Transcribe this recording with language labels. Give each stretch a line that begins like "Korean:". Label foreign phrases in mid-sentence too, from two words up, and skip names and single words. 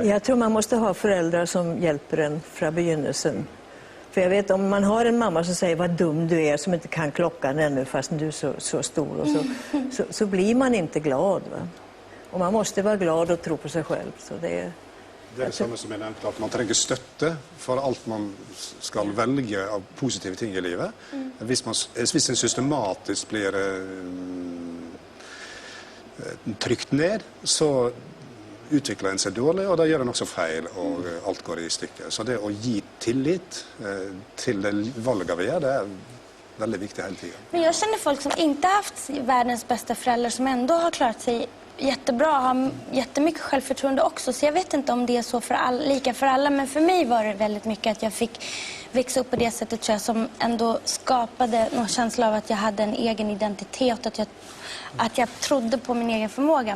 Swedish: Jag tror man måste ha föräldrar som hjälper en från begynnelsen. För jag vet om man har en mamma som säger vad dum du är som inte kan klockan ännu fast du är så stor och så blir man inte glad. Va? Och man måste vara glad och tro på sig själv. Så det är
Norwegian: det samme som jeg nevnte, at man trenger støtte for alt man skal velge av positive ting i livet. Hvis en systematisk blir trykt ned, så utvikler en seg dårlig, og da gjør en også feil, og alt går i stykker. Så det å gi tillit til det valget vi gjør, det er
Swedish: väldigt viktigt hela tiden. Men jag känner folk som inte haft världens bästa föräldrar som ändå har klarat sig jättebra, har jättemycket självförtroende också. Så jag vet inte om det är så lika för alla, men för mig var det väldigt mycket att jag fick växa upp på det sättet tror jag, som ändå skapade någon känsla av att jag hade en egen identitet, att jag trodde på min egen förmåga.